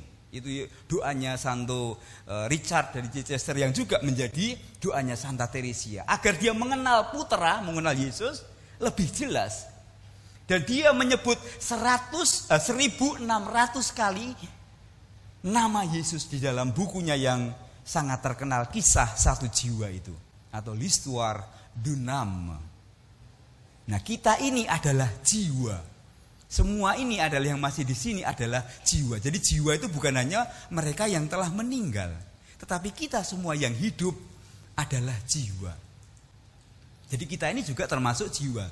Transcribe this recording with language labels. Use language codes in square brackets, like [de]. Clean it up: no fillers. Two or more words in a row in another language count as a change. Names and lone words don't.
[id] Itu doanya Santo Richard dari Chichester yang juga menjadi doanya Santa Teresia, agar dia mengenal putra, mengenal Yesus lebih jelas. Dan dia menyebut 1600 kali nama Yesus di dalam bukunya yang sangat terkenal, Kisah Satu Jiwa itu, atau L'Histoire d'une âme. Nah, kita ini adalah jiwa. Semua ini adalah yang masih di sini adalah jiwa. Jadi jiwa itu bukan hanya mereka yang telah meninggal, tetapi kita semua yang hidup adalah jiwa. Jadi kita ini juga termasuk jiwa.